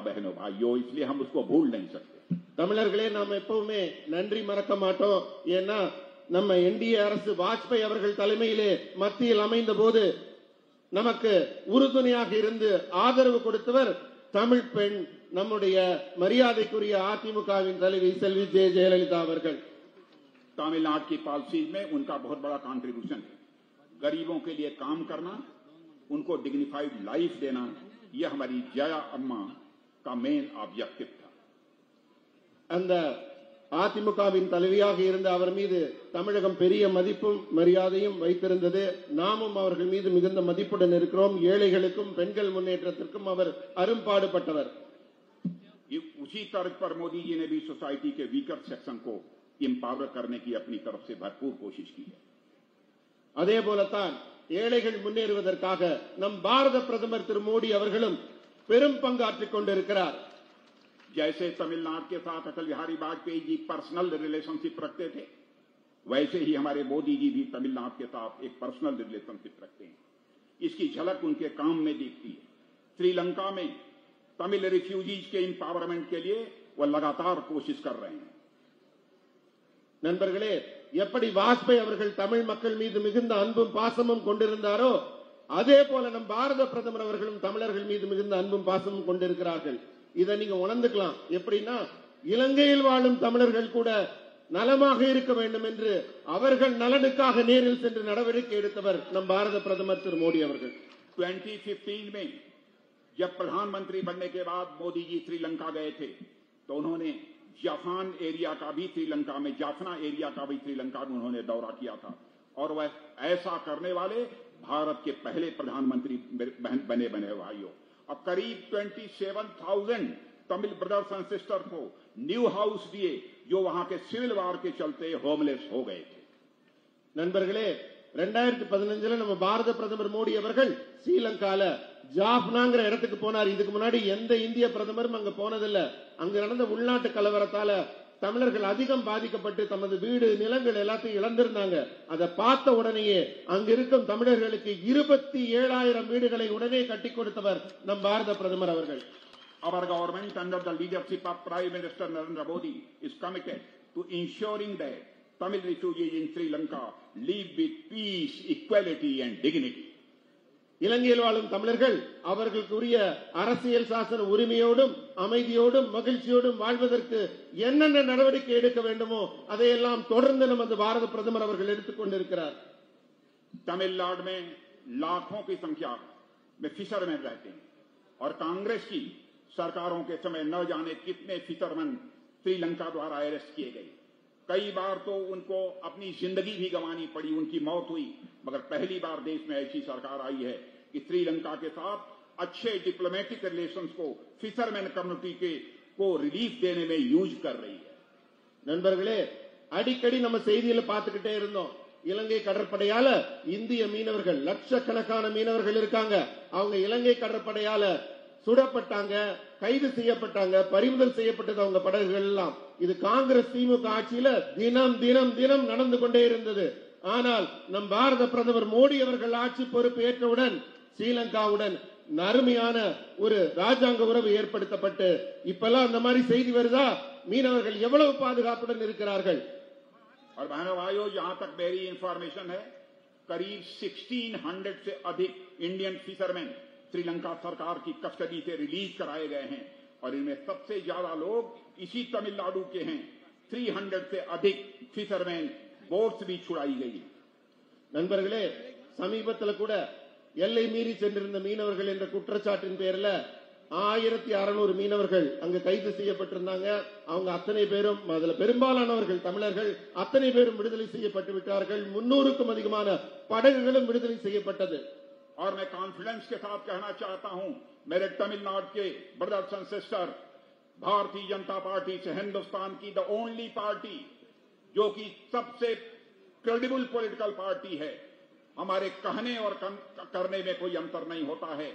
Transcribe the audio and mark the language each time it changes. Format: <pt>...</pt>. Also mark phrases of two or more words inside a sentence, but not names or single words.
<hi>बहनों भाइयों, इसलिए हम उसको भूल नहीं सकते.</hi> <ta>தமிழர்களே, நாம் எப்பவுமே நன்றி மறக்க மாட்டோம். ஏன்னா நம்ம என்டிஏ அரசு வாஜ்பாய் அவர்கள் தலைமையிலே மத்தியில் அமைந்த போது நமக்கு உறுதுணையாக இருந்து ஆதரவு கொடுத்தவர் தமிழ் பெண், நம்முடைய மரியாதைக்குரிய அதிமுகவின் தலைவி செல்வி ஜெயலலிதா அவர்கள்.</ta> <hi>तमिलनाडु की पॉलिसी में उनका बहुत बड़ा कंट्रीब्यूशन है. गरीबों के लिए काम करना, उनको</hi> <en>dignified life</en> <hi>देना, यह हमारी जया अम्मा का</hi> <en>main objective</en> <hi>था.</hi> <ta>அந்த அதிமுகவின் தலைவியாக இருந்த அவர் மீது தமிழகம் பெரிய மதிப்பும் மரியாதையும் வைத்திருந்தது. நாமும் அவர்கள் மீது மிகுந்த மதிப்புடன் இருக்கிறோம். ஏழைகளுக்கும் பெண்கள் முன்னேற்றத்திற்கும் அவர் அரும்பாடுபட்டவர்.</ta> <hi>उसी तर्ज पर मोदी जी ने भी सोसाइटी के</hi> <en>weaker section</en> <hi>को एम्पावर करने की अपनी तरफ से भरपूर कोशिश की है.</hi> <ta>அதே போலத்தான் ஏழைகள் முன்னேறுவதற்காக நம் பாரத பிரதமர் திரு மோடி அவர்களும் பெரும் பங்காற்றிக் கொண்டிருக்கிறார்.</ta> <hi>जैसे तमिलनाडु के साथ अटल बिहारी वाजपेयी जी</hi> <en>personal relationship</en> <hi>रखते थे, वैसे ही हमारे मोदी जी भी तमिलनाडु के साथ एक</hi> <en>personal relationship</en> <hi>रखते हैं. इसकी झलक उनके काम में दिखती है. श्रीलंका में तमिल रिफ्यूजीज के एम्पावरमेंट के लिए वो लगातार कोशिश कर रहे हैं.</hi> <ta>நண்பர்களே, எப்படி வாஜ்பாய் அவர்கள் தமிழ் மக்கள் மீது மிகுந்த அன்பும் பாசமும் கொண்டிருந்தாரோ, அதே போல நம் பாரத பிரதமர் அவர்களும் தமிழர்கள் மீது மிகுந்த அன்பும் பாசமும் கொண்டிருக்கிறார்கள். இதை நீங்க உணர்ந்துக்கலாம். எப்படின்னா, இலங்கையில் வாழும் தமிழர்கள் கூட நலமாக இருக்க வேண்டும் என்று அவர்கள் நலனுக்காக நேரில் சென்று நடவடிக்கை எடுத்தவர் நம் பாரத பிரதமர் திரு மோடி அவர்கள்.</ta> <hi>2015 में जब प्रधानमंत्री बनने के बाद मोदी जी श्रीलंका गए थे, तो उन्होंने जाफना एरिया का भी श्रीलंका में उन्होंने दौरा किया था. और वह ऐसा करने वाले भारत के पहले प्रधानमंत्री बने भाइयों. और करीब 27,000</hi> <en>Tamil brothers and sister</en> <hi>को</hi> <en>new house</en> <hi>दिए, जो वहां के</hi> <en>civil war</en> <hi>के चलते होमलेस हो गए थे।</hi> <ta>நண்பர்களே 2015 நம்ம பாரத பிரதமர் மோடி அவர்கள் ஸ்ரீலங்கால ஜாஃப்னாங்கிற இடத்துக்கு போனார். இதுக்கு முன்னாடி எந்த இந்திய பிரதமரும் அங்க போனதில்லை. அங்க நடந்த உள்நாட்டு கலவரத்தால தமிழர்கள் அதிகம் பாதிக்கப்பட்டு தமது வீடு நிலங்கள் எல்லாத்தையும் இழந்திருந்தாங்க. அதை பார்த்த உடனேயே அங்க இருக்கும் தமிழர்களுக்கு 27,000 வீடுகளை உடனே கட்டி கொடுத்தவர் நம் பாரத பிரதமர் அவர்கள்.</ta> <en>Our government under the leadership of Prime Minister Narendra Modi is committed to ensuring that Tamil refugees in Sri Lanka live with peace, equality and dignity.</en> <ta>இலங்கையில் வாழும் தமிழர்கள் அவர்களுக்குரிய அரசியல் சாசன உரிமையோடும் அமைதியோடும் மகிழ்ச்சியோடும் வாழ்வதற்கு என்னென்ன நடவடிக்கை எடுக்க வேண்டுமோ அதையெல்லாம் தொடர்ந்து நமது பாரத பிரதமர் அவர்கள் எடுத்துக் கொண்டிருக்கிறார்.</ta> <hi>तमिलनाडु में लाखों की संख्या में फिशरमैन रहते हैं और कांग्रेस की सरकारों के समय न जाने कितने फिशरमैन श्रीलंका द्वारा अरेस्ट किए गए। कई बार तो उनको अपनी जिंदगी भी गंवानी पड़ी, उनकी मौत हुई, मगर पहली बार देश में ऐसी सरकार आई है कि श्रीलंका के साथ अच्छे</hi> <en>diplomatic relations</en> <hi>को</hi> <en>fisherman community</en> <hi>को रिलीफ देने में यूज कर रही है.</hi> <ta>நண்பர்களே, அடிக்கடி நம்ம செய்தியில பார்த்துக்கிட்டே இருந்தோம். இலங்கை கடற்படையால இந்திய மீனவர்கள் லட்சக்கணக்கான மீனவர்கள் இருக்காங்க. அவங்க இலங்கை கடற்படையால சுடப்பட்டாங்க, கைது செய்யப்பட்டாங்க, பறிமுதல் செய்யப்பட்டது அவங்க படகுகள் எல்லாம். இது காங்கிரஸ் திமுக ஆட்சியில தினம் தினம் தினம் நடந்து கொண்டே இருந்தது. ஆனால் நம் பாரத பிரதமர் மோடி அவர்கள் ஆட்சி பொறுப்பு ஏற்றவுடன் ஸ்ரீலங்காவுடன் அருமையான ஒரு ராஜாங்க உறவு ஏற்படுத்தப்பட்டு இப்பெல்லாம் அந்த மாதிரி செய்தி வருதா? மீனவர்கள் எவ்வளவு பாதுகாப்புடன் இருக்கிறார்கள்.</ta> <hi>और बहनों भाइयों, जहां तक मेरी इंफॉर्मेशन है, करीब 1600 से अधिक</hi> <en>Indian fisherman</en> <hi>श्रीलंका सरकार की कस्टडी से रिलीज कराए गए हैं और इनमें सबसे ज्यादा लोग इसी तमिलनाडु के हैं. 300 से अधिक</hi> <en>fisherman boats</en> <hi>भी छुड़ाई गई.</hi> <ta>நண்பர்களே, சமீபத்தில் கூட எல்லை மீறி சென்றிருந்த மீனவர்கள் என்ற குற்றச்சாட்டின் பேர்ல 1600 மீனவர்கள் அங்கு கைது செய்யப்பட்டிருந்தாங்க. அவங்க அத்தனை பேரும், அதுல பெரும்பாலானவர்கள் தமிழர்கள், அத்தனை பேரும் விடுதலை செய்யப்பட்டு விட்டார்கள். 300க்கும் அதிகமான படகுகளும் விடுதலை செய்யப்பட்டது.</ta> <hi>और मैं कॉन्फिडेंस के साथ कहना चाहता हूं, मेरे तमिलनाडु के</hi> <en>brothers and sister,</en> <hi>भारतीय जनता पार्टी से हिंदुस्तान की</hi> <en>the only party</en> <hi>जो कि सबसे</hi> <en>credible political party</en> <hi>है. हमारे कहने और करने में कोई अंतर नहीं होता है.</hi>